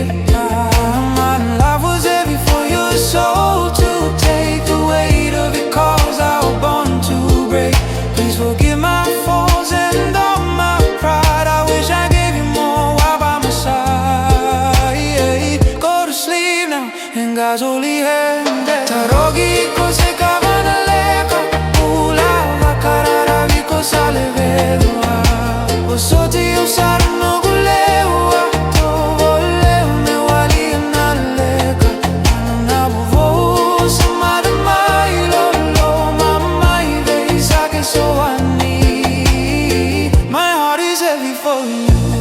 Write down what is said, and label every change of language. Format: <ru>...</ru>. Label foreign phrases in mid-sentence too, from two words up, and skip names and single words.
<en>My life was heavy for your soul to take the weight of it, cause I was born to break. Please forgive my faults and all my pride. I wish I gave you more while by my side. Go to sleep now in God's holy hand.</en> <fj>Tarogi ko se Cava na Leqa, Bula, Vakararavi ko sale vedua. Soti usarono gulewa, to voleu me wali na Leqa. Na bovo samada mai lolo, mama ive Sake Sowani.</fj> <en>My heart is heavy for you.</en>